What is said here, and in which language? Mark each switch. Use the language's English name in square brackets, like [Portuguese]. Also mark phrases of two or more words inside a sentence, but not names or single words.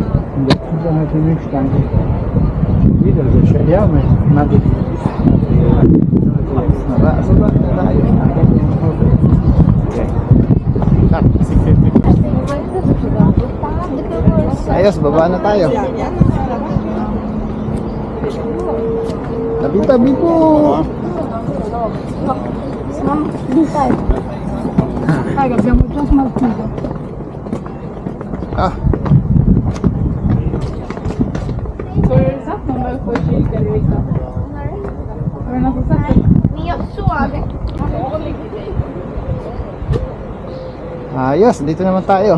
[Filipino] Baba na tayo. Ayos, baba na tayo. Tabi-tabi po. [Italian] Raga, abbiamo già smaltito. [Filipino] Ah, ayos, dito naman tayo.